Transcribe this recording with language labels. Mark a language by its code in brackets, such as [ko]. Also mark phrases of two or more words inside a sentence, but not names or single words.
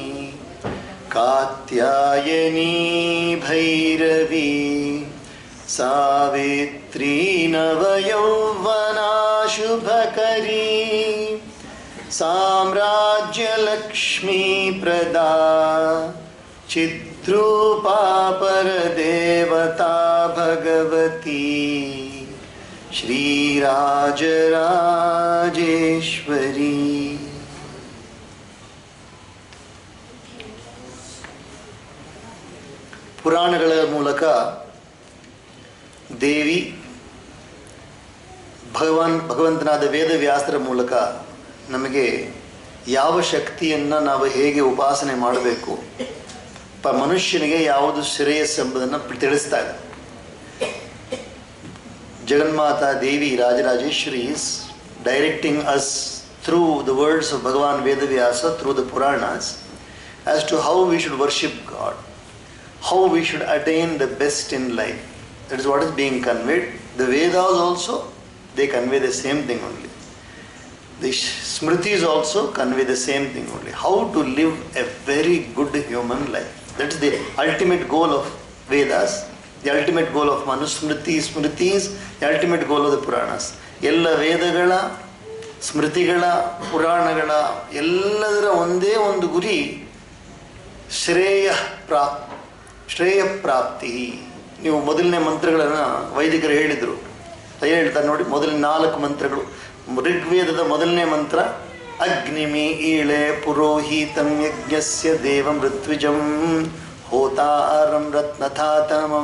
[sa] कात्यायनी भैरवी सावित्री नवयौवना शुभकरी साम्राज्यलक्ष्मी प्रदा चिद्रूपा परदेवता भगवती श्रीराजराजेश्वरी। [kn] ಪುರಾಣಗಳ ಮೂಲಕ ದೇವಿ ಭಗವಂತನಾದ ವೇದವ್ಯಾಸರ ಮೂಲಕ ನಮಗೆ ಯಾವ ಶಕ್ತಿಯನ್ನು ನಾವು ಹೇಗೆ ಉಪಾಸನೆ ಮಾಡಬೇಕು, ಮನುಷ್ಯನಿಗೆ ಯಾವುದು ಶ್ರೇಯಸ್ಸು ಎಂಬುದನ್ನು ತಿಳಿಸ್ತಾ ಇದೆ. [en] ಜಗನ್ಮಾತಾ ದೇವಿ ರಾಜರಾಜೇಶ್ವರಿ is directing us through the words of Bhagavan Vedavyasa, through the Puranas, as to how we should worship God, how we should attain the best in life. That is what is being conveyed. The Vedas also, they convey the same thing only. The Smritis also convey the same thing only. How to live a very good human life. That is the ultimate goal of Vedas, the ultimate goal of Manusmritis, Smritis, the ultimate goal of the Puranas. [kn] ಎಲ್ಲ ವೇದಗಳ, ಸ್ಮೃತಿಗಳ, ಪುರಾಣಗಳ ಎಲ್ಲದರ ಒಂದೇ ಒಂದು ಗುರಿ ಶ್ರೇಯ ಪ್ರಾಪ್ತಿ. ನೀವು ಮೊದಲನೇ ಮಂತ್ರಗಳನ್ನು ವೈದಿಕರು ಹೇಳಿದರು, ಹೇಳ್ತಾರೆ ನೋಡಿ. ಮೊದಲನೇ 4 ಮಂತ್ರಗಳು, ಋಗ್ವೇದದ ಮೊದಲನೇ ಮಂತ್ರ [sa] ಅಗ್ನಿಮಿ ಈಳೆ ಪುರೋಹಿತಂ ಯಜ್ಞಸ್ಯ ದೇವಂ ಋತ್ವಿಜಂ ಹೋತಾರಂ ರತ್ನಥಾತಮಂ.